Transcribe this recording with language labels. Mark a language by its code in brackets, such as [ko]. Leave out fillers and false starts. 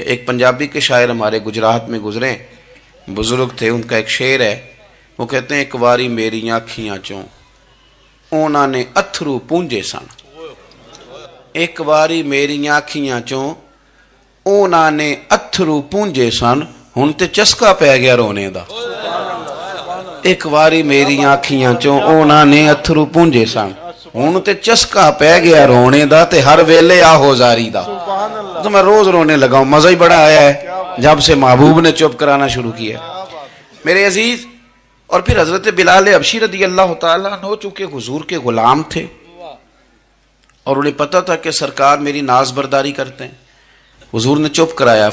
[ur] ایک پنجابی کے شاعر ہمارے گجرات میں گزرے, بزرگ تھے, ان کا ایک شعر ہے, وہ کہتے ہیں [pa] ایک واری میری آنکھیاں چوں اونا نے اتھرو پونجے سن, ایک واری میری آنکھیاں چوں اونا نے اتھرو پونجے سن, ہن تے چسکا پہ گیا رونے دا. ایک واری میری آنکھیاں چوں اونا نے اتھرو پونجے سن, ہن تے چسکا پہ گیا رونے دا, تے ہر ویلے آہو زاری دا. [ur] تو میں روز رونے لگا ہوں, مزہ ہی بڑا آیا ہے جب سے محبوب نے چپ کرانا شروع کیا میرے عزیز. اور پھر حضرت بلال حبشی رضی اللہ تعالیٰ عنہ چونکہ حضور کے غلام تھے اور انہیں پتہ تھا کہ سرکار میری ناز برداری کرتے ہیں, حضور نے چپ کرایا.